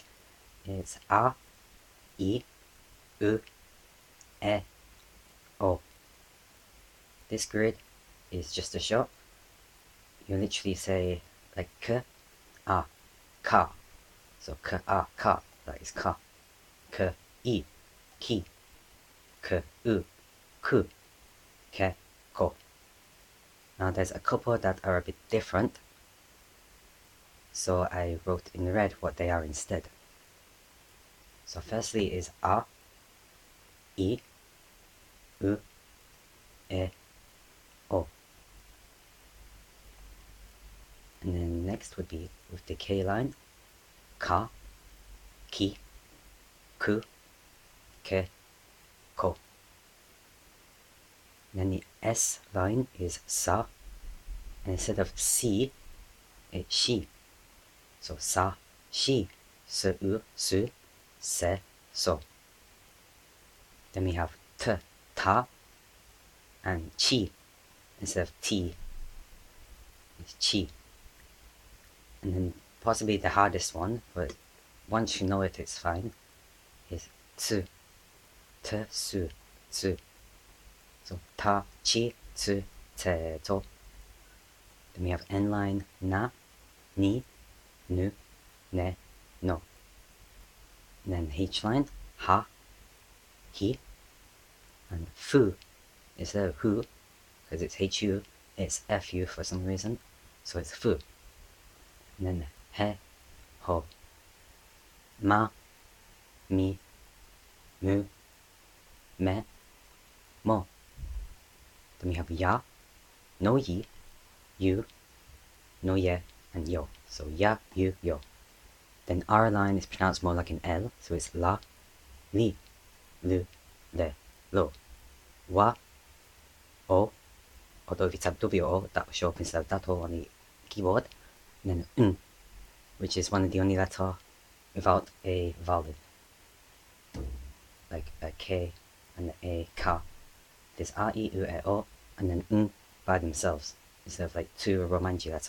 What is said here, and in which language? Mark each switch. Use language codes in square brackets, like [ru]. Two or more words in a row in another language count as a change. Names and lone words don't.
[en] It's A, I, U, E, O. This grid is just a show. You literally say like k, a, ka. So k, a, ka, that is ka. K, I, ki. K, u, ku. Ke, ko. Now there's a couple that are a bit different, so I wrote in red what they are instead. So firstly is a, I, u, e, o. And then next would be with the K line, ka, ki, ku, ke, ko. And then the S line is sa, and instead of si, it's shi. So sa, shi, se, u, su, se, so. Then we have t, ta, and chi. Instead of t, it's chi. And then possibly the hardest one, but once you know it, it's fine, is tsu. T, su, tsu. So ta, chi, tsu, te, to. Then we have N line, na, ni, nu, ne, no. And then H line, ha, hi. And fu, instead of hu, because it's hu, it's fu for some reason, so it's fu. And then he, ho, ma, mi, mu, me, mo. Then we have ya, no yi, you, no ye, and yo. So ya, you, yo. Then R line is pronounced more like an L, so it's la, li, lu, le, lo. Wa, o, although if it's a W-O, that will show up instead of that O on the keyboard. And then n, which is one of the only letters without a vowel, like a K and a Ka. There's A, I, U, E, O, and then n by themselves, instead of like two Romanji letters.